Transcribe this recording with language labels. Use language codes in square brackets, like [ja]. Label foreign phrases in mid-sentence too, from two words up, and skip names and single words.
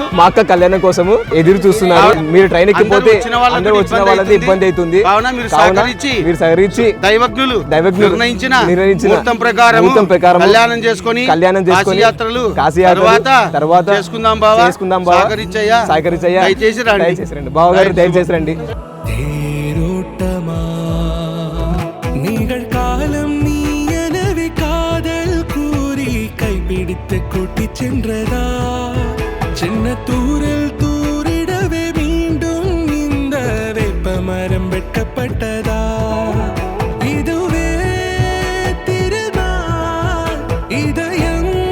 [te] మా అక్క కళ్యాణం కోసము ఎదురు చూస్తున్నారు. మీరు ట్రైన్ ఎక్కిపోతే అందరూ వచ్చిన వాళ్ళది ఇబ్బంది అవుతుంది. కావున మీరు సహకరించి దైవజ్ఞులు నిర్ణయించిన ముహూర్తం ప్రకారం కళ్యాణం చేసుకొని కాశీయాత్రలు తర్వాత చేసుకుందాం బావా. సహకరించయ్యా దయచేసి రండి బావగారు, దయచేసి రండి. [ta] பிடித்து கூட்டி சென்றதா சின்ன தூரல் தூரிடவே மீண்டும் இந்த வேப்ப மரம் வெட்டப்பட்டதா இதுவே திருநாள் இதயம்